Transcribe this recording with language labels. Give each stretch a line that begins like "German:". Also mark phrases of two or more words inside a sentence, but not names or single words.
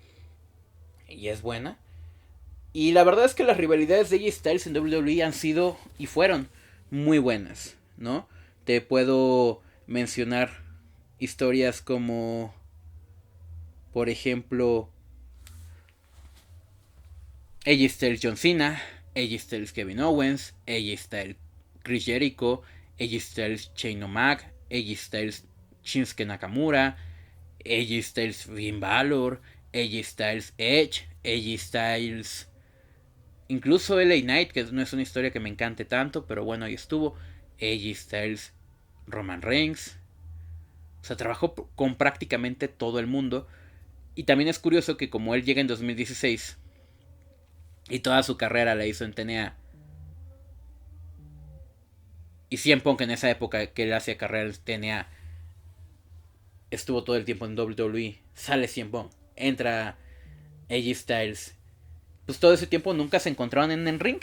Spanish: Y la verdad es que las rivalidades de AJ Styles en WWE han sido y fueron muy buenas, ¿no? Te puedo mencionar historias como, por ejemplo, AJ Styles John Cena, AJ Styles Kevin Owens, AJ Styles Chris Jericho, AJ Styles Shane O'Mac, AJ Styles Shinsuke Nakamura, AJ Styles Finn Balor, AJ Styles Edge, AJ Styles, incluso LA Knight, que no es una historia que me encante tanto, pero bueno, ahí estuvo. AJ Styles Roman Reigns. O sea, trabajó con prácticamente todo el mundo. Y también es curioso que como él llega en 2016 y toda su carrera la hizo en TNA, y CM Punk en esa época que él hacía carrera en TNA estuvo todo el tiempo en WWE, sale CM Punk, entra AJ Styles, pues todo ese tiempo nunca se encontraron en el ring.